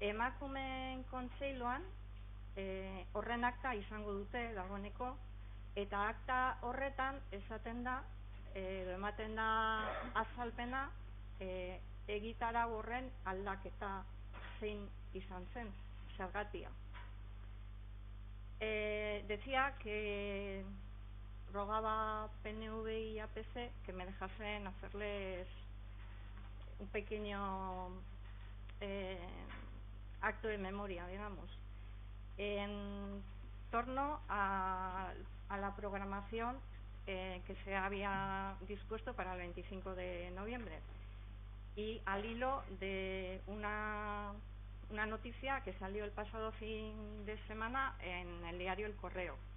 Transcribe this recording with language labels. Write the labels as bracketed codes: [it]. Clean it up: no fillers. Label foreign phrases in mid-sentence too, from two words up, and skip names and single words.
[eu] emakumeen kontseiluan horren akta izango dute dagoeneko, eta akta horretan esaten da, ematen da azalpena, egitarau horren aldaketa zein izan zen, zergatia. [es] Decía que rogaba PNV y APC que me dejasen hacerles un pequeño acto de memoria, digamos, en torno a la programación que se había dispuesto para el 25 de noviembre y al hilo de una noticia que salió el pasado fin de semana en el diario El Correo.